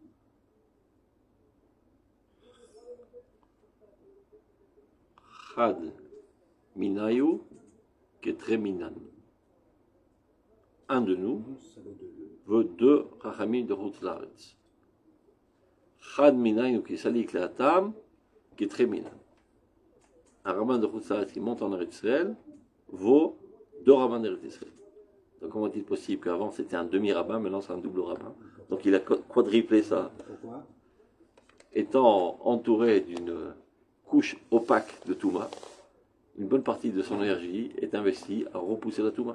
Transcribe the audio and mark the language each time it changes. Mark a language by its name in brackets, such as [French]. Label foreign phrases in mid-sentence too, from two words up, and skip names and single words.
[Aramaic] חד מינייהו כתרי מינן. [French] Un de nous veut deux Rachamim de [Hebrew] חוץ לארץ. [Aramaic] חד מינייהו כי סליק להתם כתרי מינן. [French] Un rabbin de [Hebrew] חוץ לארץ [French] qui monte en Eretz Israël vaut deux rabbins d'Eretz Israël. Donc comment est-il possible qu'avant c'était un demi-rabbin, maintenant c'est un double rabbin? Donc il a quadruplé ça. Pourquoi? Étant entouré d'une couche opaque de Touma, une bonne partie de son énergie est investie à repousser la Touma.